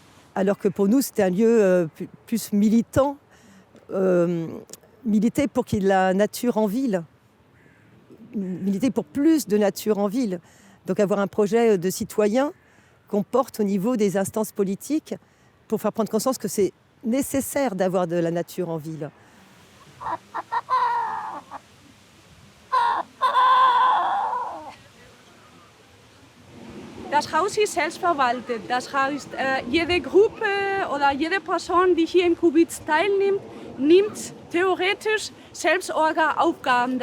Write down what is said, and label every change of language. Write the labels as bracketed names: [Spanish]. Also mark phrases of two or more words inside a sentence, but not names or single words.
[French] Alors que pour nous c'était un lieu plus militant, militer pour qu'il y ait de la nature en ville, militer pour plus de nature en ville. Donc avoir un projet de citoyen qu'on porte au niveau des instances politiques pour faire prendre conscience que c'est nécessaire d'avoir de la nature en ville. [German] Das Haus ist selbstverwaltet. Das heißt, jede Gruppe oder jede Person, die hier im Kubitz teilnimmt, nimmt theoretisch Selbstorga-Aufgaben.